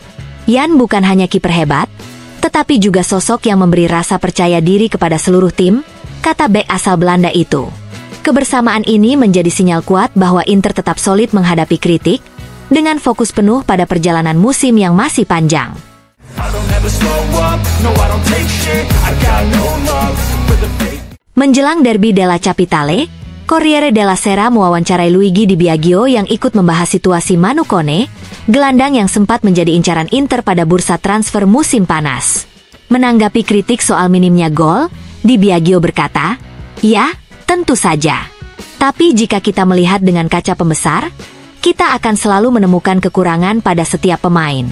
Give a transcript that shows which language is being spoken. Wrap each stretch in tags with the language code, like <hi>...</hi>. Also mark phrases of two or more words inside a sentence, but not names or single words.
<id>Yann bukan hanya kiper hebat, tetapi juga sosok yang memberi rasa percaya diri kepada seluruh tim, kata bek asal Belanda itu. Kebersamaan ini menjadi sinyal kuat bahwa Inter tetap solid menghadapi kritik, dengan fokus penuh pada perjalanan musim yang masih panjang. Menjelang derby della Capitale, Corriere della Sera mewawancarai Luigi Di Biagio yang ikut membahas situasi Manu Kone, gelandang yang sempat menjadi incaran Inter pada bursa transfer musim panas. Menanggapi kritik soal minimnya gol, Di Biagio berkata, "Ya, tentu saja. Tapi jika kita melihat dengan kaca pembesar, kita akan selalu menemukan kekurangan pada setiap pemain.</id>